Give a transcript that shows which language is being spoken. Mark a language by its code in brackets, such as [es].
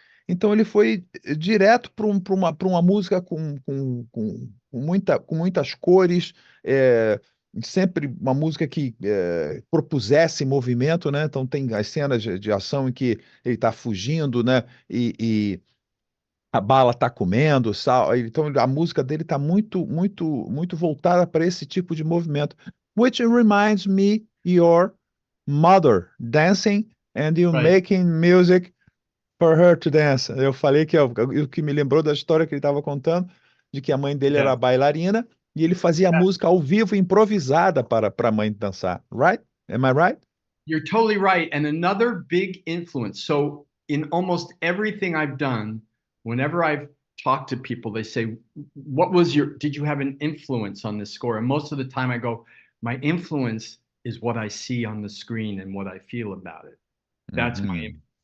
[pt] Então ele foi direto para uma música com muitas cores, sempre uma música que propusesse movimento, né? Então tem as cenas de ação em que ele está fugindo, né? E a bala está comendo, sal. Então a música dele está muito voltada para esse tipo de movimento. [en] Which reminds me your mother dancing and you making music for her to dance. [pt] Eu falei que o que me lembrou da história que ele estava contando, de que a mãe dele era bailarina e ele fazia música ao vivo, improvisada para a mãe dançar. [en] Right? Am I right? You're totally right. And another big influence. So in almost everything I've done, whenever I've talked to people, they say, did you have an influence on this score? And most of the time I go, my influence is what I see on the screen and what I feel about it. That's my influence.